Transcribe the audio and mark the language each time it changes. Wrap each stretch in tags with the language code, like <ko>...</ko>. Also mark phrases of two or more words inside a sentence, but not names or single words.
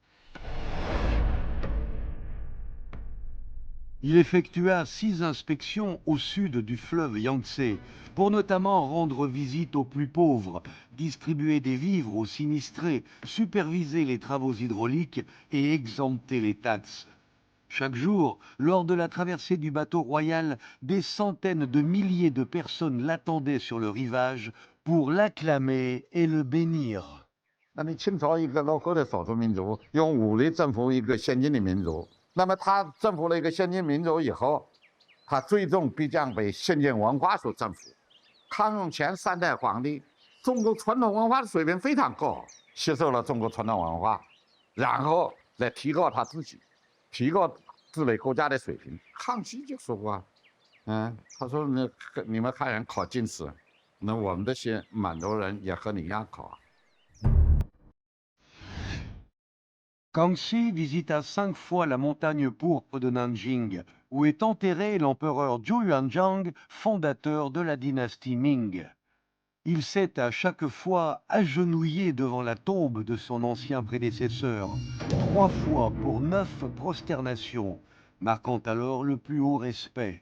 <fr>Il effectua 6 inspections au sud du fleuve Yangtze, pour notamment rendre visite aux plus pauvres, distribuer des vivres aux sinistrés, superviser les travaux hydrauliques et exempter les taxes. Chaque jour, lors de la traversée du bateau royal, des centaines de milliers de personnes l'attendaient sur le rivage pour l'acclamer et le bénir.</fr> <zh>那你清朝一个落后的少数民族，用武力征服一个先进的民族，那么他征服了一个先进民族以后，他最终必将被先进文化所征服。康雍乾3代皇帝，中国传统文化的水平非常高，吸收了中国传统文化，然后来提高他自己，提高治理国家的水平。康熙就说过，他说你们汉人考进士，那我们这些满族人也和你一样考。</zh> <fr>Kangxi visita 5 fois la montagne pourpre de Nanjing, où est enterré l'empereur Zhou Yuanzhang, fondateur de la dynastie Ming. Il s'est à chaque fois agenouillé devant la tombe de son ancien prédécesseur, 3 fois pour 9 prosternations, marquant alors le plus haut respect.</fr>